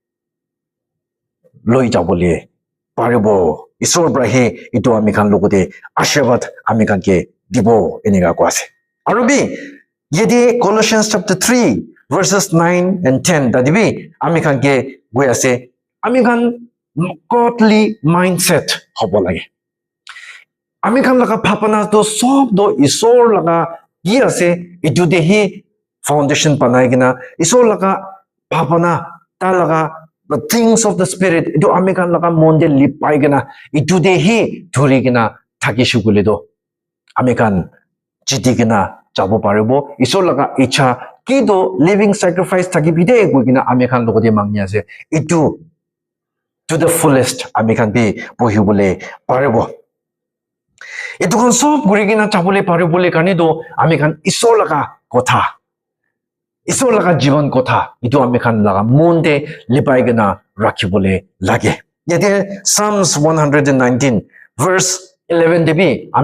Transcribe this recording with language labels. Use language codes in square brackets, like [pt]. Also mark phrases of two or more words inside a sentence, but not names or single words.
[nag] loi jabole paribo isor bra he itu ami khan logode ashirwad ami khan ke dibo eniga ko ase aru bi yedi Colossians chapter 3 verses 9 and 10 dadibi ami khan ke goi ase ami khan [en] godly mindset [nag] hobo lage ami khan laga phapana to sob do isor laga gi ase itu de hi foundation banai gina isor laga phapana ta laga [en] the things of the spirit [nag] itu ami khan laga monde lipai gina itu de hi thuri gina thaki shugule do ami khan chiti gina jabo paribo isor laga icha ki do [en] living sacrifice [nag] thaki bide goi gina ami khan logode mangni ase itu [en] to the fullest [nag] ami khan bi pohibole paribo itu kon sob guri gina chabole paribole kane do ami khan isor laga kotha isor laga jiban kotha itu ami khan laga monde lipai gina rakhibole lage yete Psalms 119 verse 11 debi ami